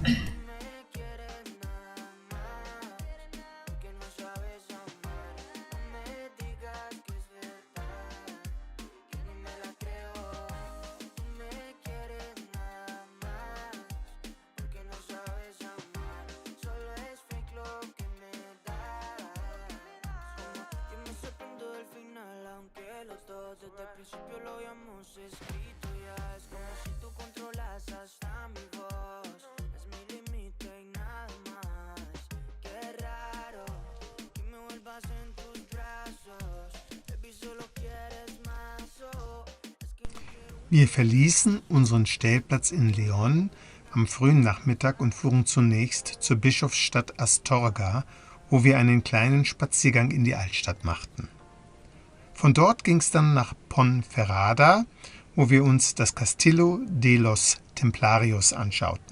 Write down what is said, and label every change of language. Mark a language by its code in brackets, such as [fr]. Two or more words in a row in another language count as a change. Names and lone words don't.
[es] Desde el principio lo habíamos escrito ya. Es como si tú controlas hasta mi voz. Es mi límite y nada más. Qué raro que me vuelvas en tus brazos. Baby, solo quieres más. Oh, es que no quiero. [de] Wir verließen unseren Stellplatz in León am frühen Nachmittag und fuhren zunächst zur Bischofsstadt Astorga, wo wir einen kleinen Spaziergang in die Altstadt machten. Von dort ging es dann nach Ponferrada, wo wir uns das Castillo de los Templarios anschauten.